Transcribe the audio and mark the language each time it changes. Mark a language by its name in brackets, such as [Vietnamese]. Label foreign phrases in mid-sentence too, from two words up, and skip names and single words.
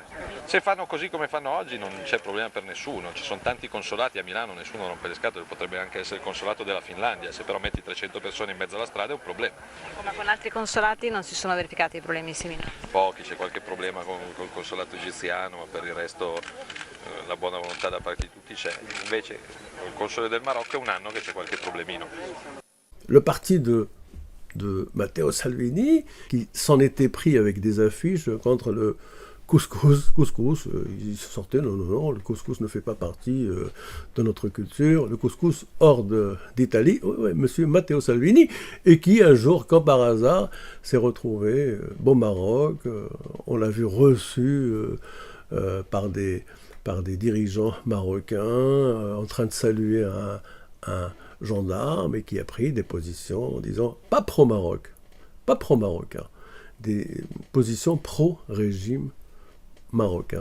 [Italian] Se fanno così come fanno oggi non c'è problema per nessuno, ci sono tanti consolati a Milano, nessuno rompe le scatole, potrebbe anche essere il consolato della Finlandia, se però metti 300 persone in mezzo alla strada è un problema. Ma con altri consolati non si sono verificati problemi simili? Pochi, c'è qualche problema con il consolato egiziano, ma per il resto la buona volontà da parte di tutti c'è. Invece il console del Marocco è un anno che c'è qualche problemino. [French] Le parti de Matteo Salvini, qui s'en était pris avec des affiches contre le couscous, il sortait non, le couscous ne fait pas partie de notre culture, le couscous hors d'Italie, monsieur Matteo Salvini, et qui un jour, comme par hasard, s'est retrouvé au Maroc, on l'a vu reçu par des dirigeants marocains en train de saluer un gendarme et qui a pris des positions en disant pas pro-Maroc, pas pro-marocain, des positions pro-régime marocain.